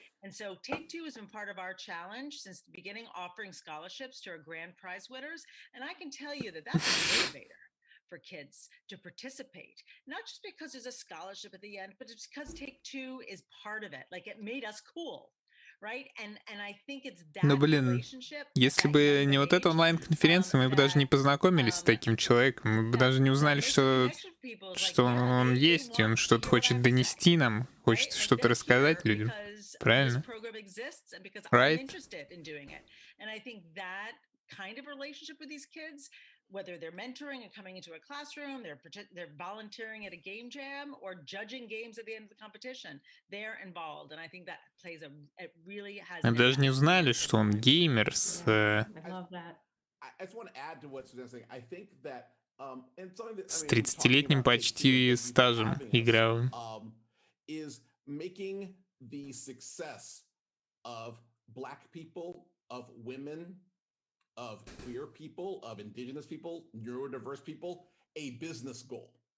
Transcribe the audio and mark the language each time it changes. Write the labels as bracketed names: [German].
[English] And so Take-Two has been part of our challenge since the beginning, offering scholarships to our grand prize winners. And I can tell you that that's a motivator for kids to participate, not just because there's a scholarship at the end, but it's because Take-Two is part of it. Like, it made us cool. Right? And I think it's that [Russian] Ну, блин, [English] relationship, [Russian] если бы не вот эта онлайн-конференция, мы бы даже не познакомились с таким человеком, мы бы даже не узнали, что он есть, и он что-то хочет донести нам, хочет что-то рассказать людям. Правильно? [English] Right? And I think that kind of relationship with these kids, whether they're mentoring and coming into a classroom, they're volunteering at a game jam, or judging games at the end of the competition, they're involved. And I think that it really has. [Russian] Мы даже не узнали, что он геймер с... [English] I love that. I just want to add to what Suzanne's saying. I think that [Russian] с 30-летним почти стажем игровым. [English] Is making the success of Black people, of women, of queer people, of indigenous people, neurodiverse people, a business goal.